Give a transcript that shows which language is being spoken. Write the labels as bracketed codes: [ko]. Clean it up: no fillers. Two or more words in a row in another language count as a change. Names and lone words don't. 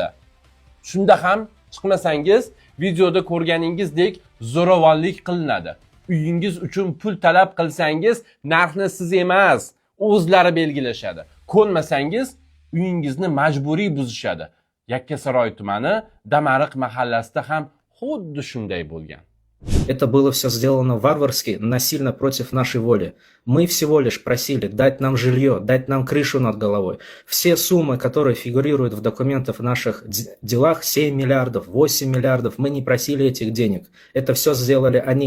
[uz] Shunda ham chiqmasangiz, videoda ko'rganingizdek zo'ravonlik qilinadi. Uyingiz uchun pul talab qilsangiz, narxni siz emas, o'zlari belgilashadi. Ko'nmasangiz, uyingizni majburiy buzishadi. Yakkasaroy tumani Damariq mahallasida ham xuddi shunday bo'lgan. [ru] Это было все сделано варварски, насильно против нашей воли. Мы всего лишь просили дать нам жилье, дать нам крышу над головой. Все суммы, которые фигурируют в документах в наших делах, 7 миллиардов, 8 миллиардов, мы не просили этих денег. Это все сделали они.